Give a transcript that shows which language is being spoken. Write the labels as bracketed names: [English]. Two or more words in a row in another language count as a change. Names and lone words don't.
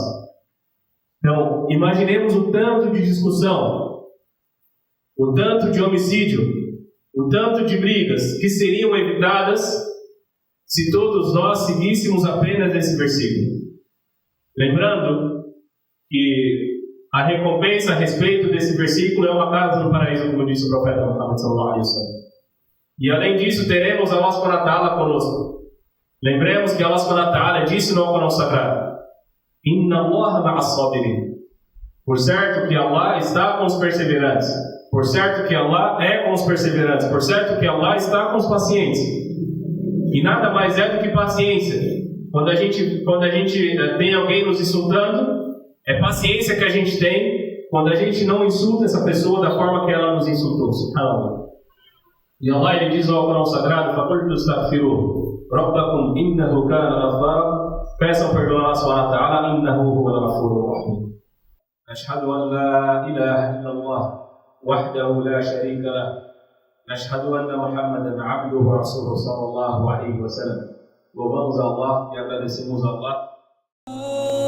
[Portuguese] Então, imaginemos o tanto de discussão, o tanto de homicídio, o tanto de brigas que seriam evitadas se todos nós seguíssemos apenas esse versículo. Lembrando que a recompensa a respeito desse versículo é uma casa no paraíso, como disse o profeta Muhammad [Arabic] صلى الله عليه وسلم. [Portuguese] E além disso, teremos Allah [Arabic] سبحانه وتعالى [Portuguese] conosco. Lembremos que Allah [Arabic] سبحانه وتعالى [Portuguese] disse no Alcorão Sagrado: [Arabic] إن الله مع الصابرين. [Portuguese] Por certo que Allah está com os perseverantes. Por certo que Allah é com os perseverantes. Por certo que Allah está com os pacientes. E nada mais é do que paciência. Quando a gente tem alguém nos insultando, é paciência que a gente tem quando a gente não insulta essa pessoa da forma que ela nos insultou. Subhanallah. E Allah, ele diz no Alcorão Sagrado: [Arabic] فَقُلْتُ اسْتَغْفِرُوا رَبَّكُمْ إِنَّهُ كَانَ غَفَّارًا. [Portuguese] Peçam perdão a Allah [Arabic] سبحانه وتعالى, إِنَّهُ هُوَ الْغَفُورُ الرَّحِيمُ. أشهد أن لا إله إلا الله وحده لا شريك له. نشهد أن محمدا عبده ورسوله صلى الله عليه وسلم. [Portuguese] Louvamos a Allah e agradecemos a Allah.